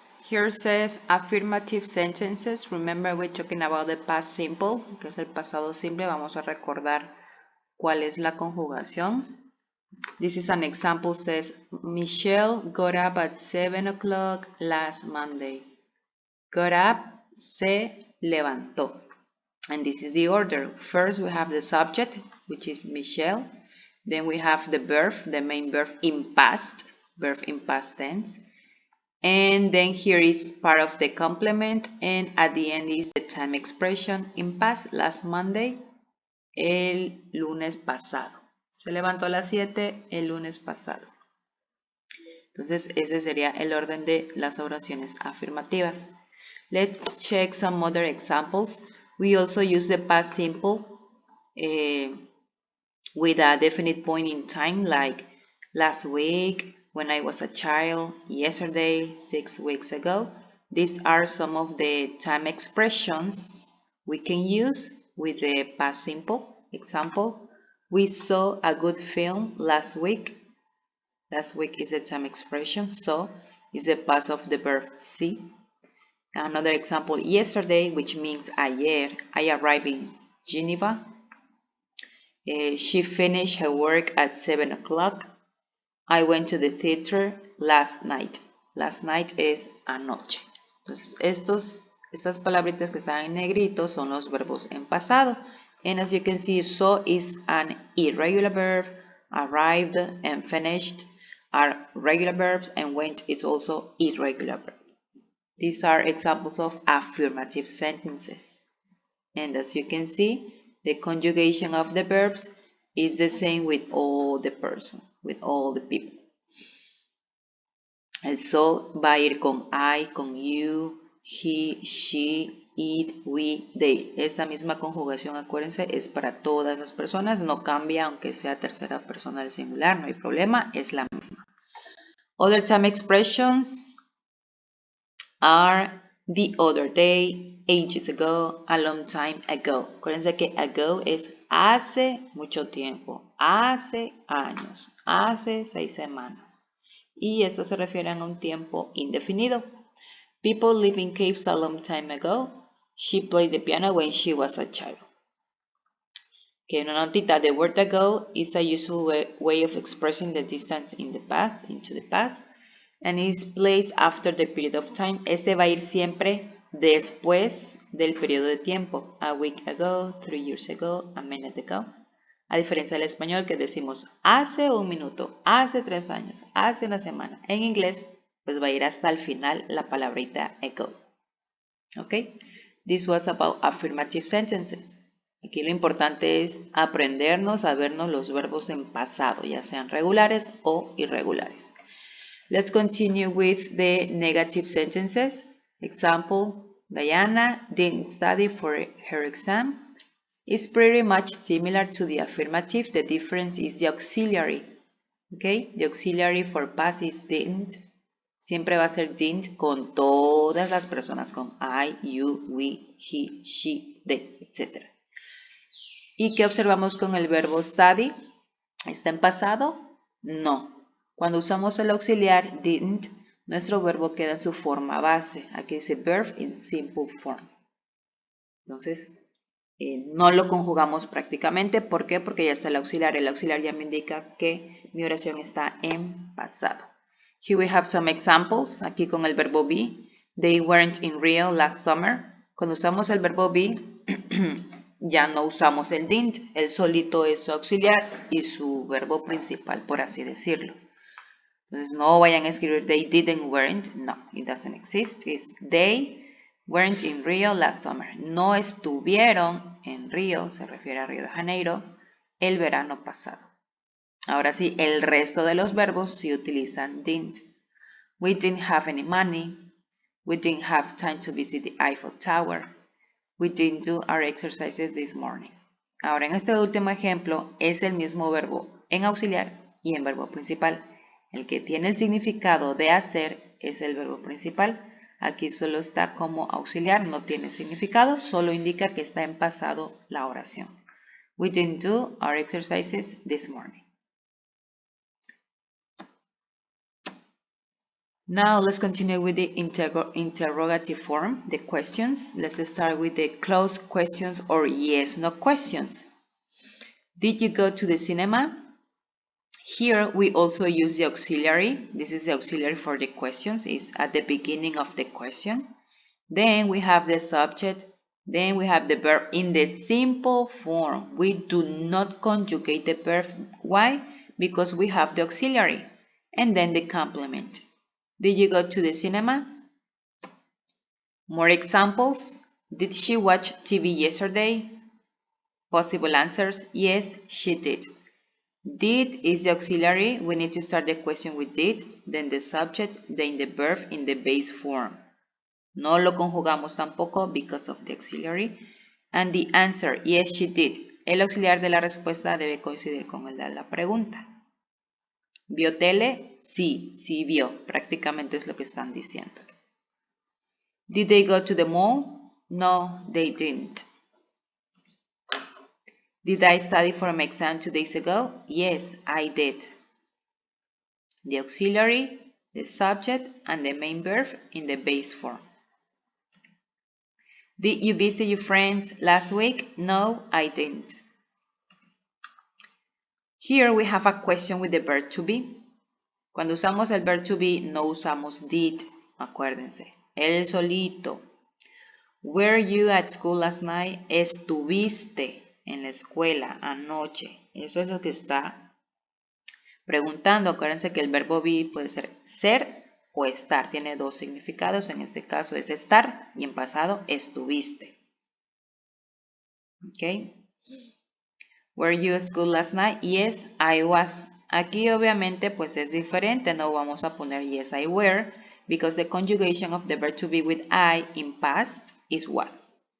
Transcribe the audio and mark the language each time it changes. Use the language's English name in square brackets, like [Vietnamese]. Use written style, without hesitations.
[English] Here says affirmative sentences. Remember, we're talking about the past simple, [Spanish] que es el pasado simple. Vamos a recordar cuál es la conjugación. [English] This is an example, says, Michelle got up at 7 o'clock last Monday. Got up, [Spanish] se levantó. [English] And this is the order. First, we have the subject, which is Michelle. Then we have the verb, the main verb in past tense. And then here is part of the complement, and at the end is the time expression in past, last Monday, [Spanish] el lunes pasado. Se levantó a las 7 el lunes pasado. Entonces ese sería el orden de las oraciones afirmativas. [English] Let's check some other examples. We also use the past simple with a definite point in time, like last week, when I was a child, yesterday, 6 weeks ago. These are some of the time expressions we can use with the past simple. Example, we saw a good film last week. Last week is the time expression, so is the past of the verb see. Another example, yesterday, which means ayer, I arrived in Geneva. She finished her work at 7 o'clock. I went to the theater last night. Last night [Spanish] es anoche. Entonces, estas palabritas que están en negrito son los verbos en pasado. [English] And as you can see, so is an irregular verb, arrived and finished are regular verbs, and went is also irregular verb. These are examples of affirmative sentences. And as you can see, the conjugation of the verbs is the same with all the person, with all the people. [Spanish] El so va a ir con I, con you, he, she, it, we, they. Esa misma conjugación, acuérdense, es para todas las personas, no cambia aunque sea tercera persona del singular, no hay problema, es la misma. [English] Other time expressions are the other day, ages ago, a long time ago. [Spanish] Acuérdense que ago es hace mucho tiempo, hace años, hace 6 semanas. Y esto se refiere a un tiempo indefinido. [English] People lived in caves a long time ago. She played the piano when she was a child. Okay, [Spanish] una notita, [English] the word ago is a useful way of expressing the distance in the past, into the past, and is placed after the period of time. [Spanish] Este va a ir siempre después del periodo de tiempo. [English] A week ago, 3 years ago, a minute ago. [Spanish] A diferencia del español que decimos hace un minuto, hace 3 años, hace una semana. En inglés, pues va a ir hasta el final la palabrita ago. ¿Ok? [English] This was about affirmative sentences. [Spanish] Aquí lo importante es aprendernos a vernos los verbos en pasado, ya sean regulares o irregulares. [English] Let's continue with the negative sentences. Example, Diana didn't study for her exam. It's pretty much similar to the affirmative. The difference is the auxiliary. Okay, the auxiliary for past is didn't. [Spanish] Siempre va a ser didn't con todas las personas, con I, you, we, he, she, they, etc. ¿Y qué observamos con el verbo study? ¿Está en pasado? No. Cuando usamos el auxiliar didn't, nuestro verbo queda en su forma base. Aquí dice [English] verb in simple form. [Spanish] Entonces, no lo conjugamos prácticamente. ¿Por qué? Porque ya está el auxiliar. El auxiliar ya me indica que mi oración está en pasado. [English] Here we have some examples. [Spanish] Aquí con el verbo be. [English] They weren't in Rio last summer. [Spanish] Cuando usamos el verbo be, ya no usamos el didn't. El solito es su auxiliar y su verbo principal, por así decirlo. Entonces, no vayan a escribir [English] they didn't weren't. No, it doesn't exist. It's they weren't in Rio last summer. [Spanish] No estuvieron en Río, se refiere a Río de Janeiro, el verano pasado. Ahora sí, el resto de los verbos sí utilizan didn't. [English] We didn't have any money. We didn't have time to visit the Eiffel Tower. We didn't do our exercises this morning. [Spanish] Ahora, en este último ejemplo, es el mismo verbo en auxiliar y en verbo principal. El que tiene el significado de hacer es el verbo principal. Aquí solo está como auxiliar, no tiene significado, solo indica que está en pasado la oración. [English] We didn't do our exercises this morning. Now let's continue with the interrogative form, the questions. Let's start with the closed questions or yes/no questions. Did you go to the cinema? Here we also use the auxiliary. This is the auxiliary for the questions. It's at the beginning of the question. Then we have the subject. Then we have the verb in the simple form. We do not conjugate the verb. Why? Because we have the auxiliary. And then the complement. Did you go to the cinema? More examples. Did she watch TV yesterday? Possible answers. Yes, she did. Did is the auxiliary. We need to start the question with did, then the subject, then the verb in the base form. [Spanish] No lo conjugamos tampoco [English] because of the auxiliary. And the answer, yes, she did. [Spanish] El auxiliar de la respuesta debe coincidir con el de la pregunta. ¿Vio tele? Sí, sí vio. Prácticamente es lo que están diciendo. [English] Did they go to the mall? No, they didn't. Did I study for an exam 2 days ago? Yes, I did. The auxiliary, the subject, and the main verb in the base form. Did you visit your friends last week? No, I didn't. Here we have a question with the verb to be. [Spanish] Cuando usamos el verb to be, no usamos did, acuérdense. Él solito. [English] Were you at school last night? [Spanish] Estuviste en la escuela anoche. Eso es lo que está preguntando. Acuérdense que el verbo be puede ser o estar. Tiene dos significados. En este caso es estar y en pasado estuviste. ¿Ok? [English] Were you at school last night? Yes, I was. [Spanish] Aquí obviamente pues es diferente. No vamos a poner [English] yes, I were. Because the conjugation of the verb to be with I in past is was.